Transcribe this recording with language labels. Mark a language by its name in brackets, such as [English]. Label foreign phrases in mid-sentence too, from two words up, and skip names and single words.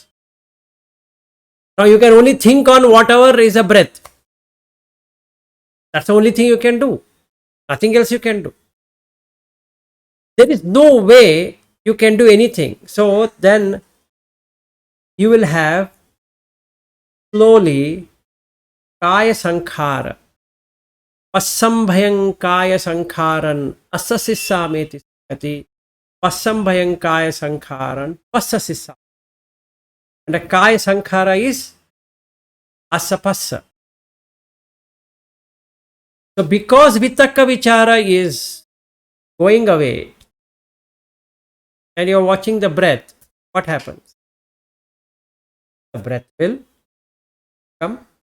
[English] Now you can only think on whatever is a breath. That's the only thing you can do. Nothing else you can do. There is no way you can do anything. So then you will have slowly [Pali] kaya sankhara. Passambhayam kaya sankharan asasissameti sakati. Passambhayam kaya sankharan passasissa. [English] And the [Pali] kaya sankhara [English] is asapassa. So because [Pali] vitakka vichara [English] is going away and you are watching the breath, what happens? The breath will come.